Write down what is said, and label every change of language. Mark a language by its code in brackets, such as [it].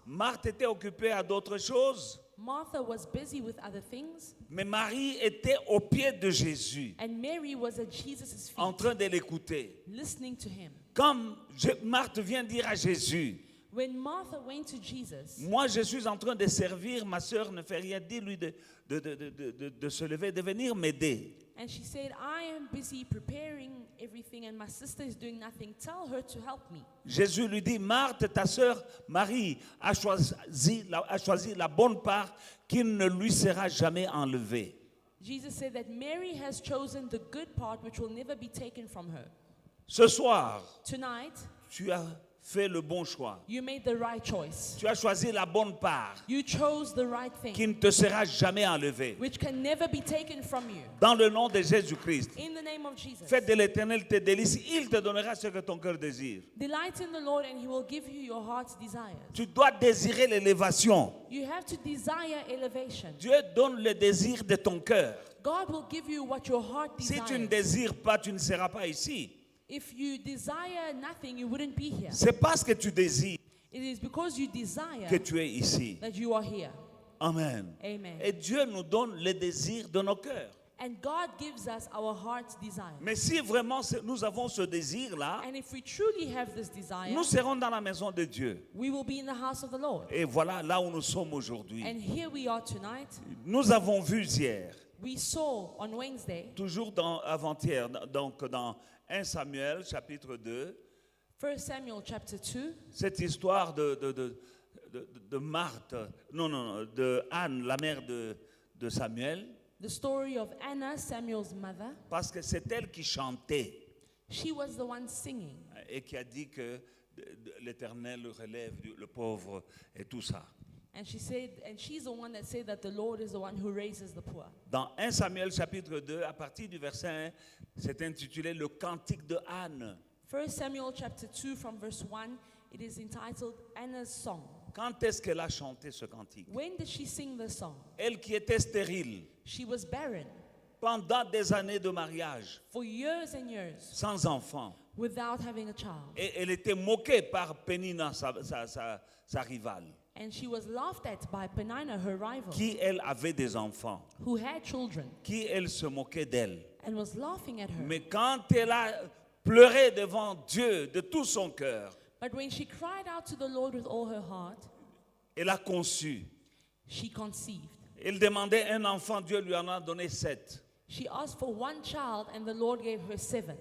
[fr] Marthe était occupée à d'autres choses, [en] Martha was busy with other things, [fr] mais Marie était au pied de Jésus, [en] and Mary was at Jesus' [fr] en [en] feet, [fr] train de l'écouter. [en] listening to him. [fr] Comme Marthe vient dire à Jésus, [en] When Martha went to Jesus, [fr] moi je suis en train de servir, ma soeur ne fait rien, dis-lui de se lever, de venir m'aider. [en] and she said, I am busy preparing everything, and my sister is doing nothing. Tell her to help me. [fr] Jésus lui dit, Marthe, ta sœur Marie a choisi la bonne part qui ne lui sera jamais enlevée. [en] Jesus said that Mary has chosen the good part which will never be taken from her. [fr] Ce soir, [en] Tonight, [fr] tu as fait le bon choix. [en] You made the right choice. [fr] Tu as choisi la bonne part [en] You chose the right [fr] qui [en] thing, [fr] ne te sera jamais enlevée. [en] which can never be taken from you. [fr] Dans le nom de Jésus-Christ, [en] In the name of Jesus. [fr] fais de l'Éternel tes délices. Il te donnera ce que ton cœur désire. [en] Delight in the Lord and he will give you your heart's desires. [fr] Tu dois désirer l'élévation. [en] You have to desire elevation. [fr] Dieu donne le désir de ton cœur. [en] God will give you what your heart [fr] Si tu ne [en] desires. [fr] désires pas, tu ne seras pas ici. [en] If you desire nothing, you wouldn't be here. [fr] C'est parce que tu désires [en] It is because you desire [fr] que tu es ici. [en] that you are here. [fr] Amen. [en] Amen. [fr] Et Dieu nous donne le désir de nos cœurs. [en] And God gives us our heart's desire. [fr] Mais si vraiment nous avons ce désir-là, [en] And if we truly have this desire, [fr] nous serons dans la maison de Dieu. [en] we will be in the house of the Lord. [fr] Et voilà là où nous sommes aujourd'hui. [en] And here we are tonight. [fr] Nous avons vu hier, [en] We saw on Wednesday, [fr] toujours avant-hier, donc dans 1 Samuel chapitre 2, [en] 1 Samuel chapter 2, [fr] cette histoire de Marthe, de Anne, la mère de Samuel, [en] the story of Anna, Samuel's mother. [fr] parce que c'est elle qui chantait [en] She was the one singing. [fr] et qui a dit que l'Éternel relève le pauvre et tout ça. [en] And she said, and she's the one that said that the Lord is the one who raises the poor. [fr] Dans 1 Samuel chapitre 2, à partir du verset 1, c'est intitulé le Cantique de Anne. [en] 1 Samuel chapter 2 from verse 1, it is entitled Anna's Song. [fr] Quand est-ce qu'elle a chanté ce cantique? [en] When did she sing the song? [fr] Elle qui était stérile [en] She was barren [fr] pendant des années de mariage, [en] for years and years [fr] sans enfant. [en] without having a child. [fr] Et elle était moquée par Pénina, sa rivale, [en] And she was laughed at by Penina, her rival, [fr] qui elle avait des enfants, [en] who had children [fr] qui elle se moquait d'elle. [en] and was laughing at her. [fr] Mais quand elle a pleuré devant Dieu de tout son cœur, [en] But when she cried out to the Lord with all her heart, [fr] elle a conçu. [en] she conceived. [fr] Elle demandait un enfant, Dieu lui en a donné 7. [en] She asked for one child and the Lord gave her 7.